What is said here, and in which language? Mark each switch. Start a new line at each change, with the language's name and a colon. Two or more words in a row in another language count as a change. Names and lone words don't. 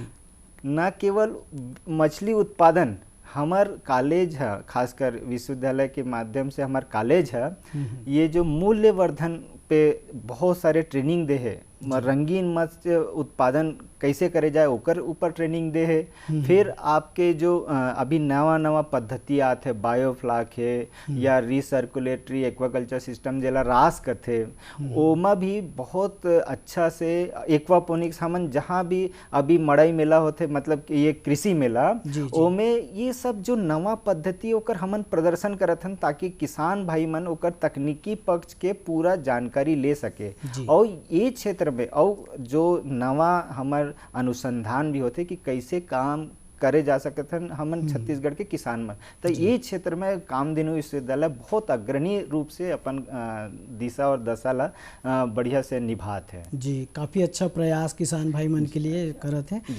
Chhattisgarhi: न केवल मछली उत्पादन, हमार कॉलेज है, खासकर विश्वविद्यालय के माध्यम से हमार कॉलेज है, ये जो मूल्यवर्धन पे बहुत सारे ट्रेनिंग दे है, रंगीन मत्स्य उत्पादन कैसे करे जाए ओकर ऊपर ट्रेनिंग दे है। फिर आपके जो अभी नवा नवा पद्धति आते है, बायोफ्लाक है या
English: recirculatory aquaculture system
Chhattisgarhi: जेला रास करते, ओमा भी बहुत अच्छा से एक्वापोनिक्स हमन जहाँ भी अभी मड़ई मेला होते, मतलब कि ये कृषि मेला, ओमे ये सब जो नवा पद्धति ओकर हमन प्रदर्शन करत हन ताकि किसान भाई मन ओकर तकनीकी पक्ष के पूरा जानकारी ले सके। और ये क्षेत्र में और जो नवा हमार अनुसंधान भी होते कि कैसे काम करे जा सकते हैं हमन छत्तीसगढ़ के किसान में, तो ये क्षेत्र में कामधेनु विश्वविद्यालय बहुत अग्रणी रूप से अपन दिशा और दशा ला बढ़िया से निभाते हैं। जी काफ़ी अच्छा प्रयास किसान भाई मन के लिए करत हैं।